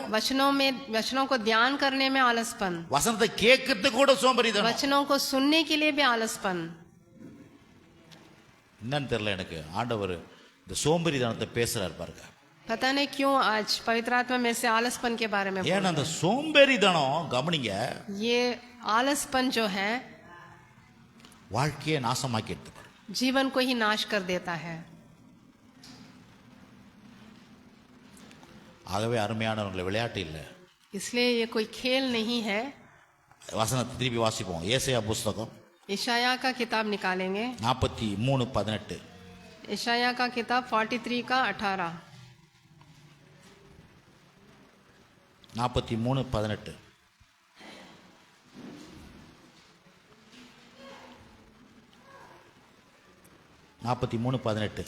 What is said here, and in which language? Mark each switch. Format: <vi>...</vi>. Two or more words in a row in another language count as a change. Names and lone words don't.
<hi>वचनों को ध्यान करने में आलसपन,</hi> <ta>வசனத்தை கேட்கறதுக்கு கூட சோம்பேறித்தனம்.</ta> <hi>वचनों को सुनने के लिए भी आलसपन.</hi> <ta>என்னன்னு தெரியல எனக்கு, ஆண்டவர் இந்த சோம்பேறித்தனத்தை பேசுறாரு பாருங்க.</ta> <hi>पता नहीं क्यों आज पवित्र आत्मा में से आलसपन के बारे में बोल</hi> <ta>ஏன்னா</ta> <hi>रहे</hi> <ta>அந்த</ta> <hi>हैं.</hi> <ta>சோம்பேறித்தனம் கவனிங்க,</ta> <hi>ये आलसपन जो है</hi> <ta>வாழ்க்கையை நாசமாக்கிடுது பாருங்க.</ta> <hi>जीवन को ही नाश कर देता है.</hi> <ta>ஆகவே அருமையானவர்களை விளையாட்டு இல்லை.</ta> <hi>इसलिए ये कोई खेल नहीं है.</hi> <ta>வசனத்தை திருப்பி வாசிப்போம். ஏசாயா புஸ்தகம்</ta> <hi>ईशाया का किताब निकालेंगे. 43:18. ईशाया का किताब 43 का 18. 43:18. (43:18)</hi>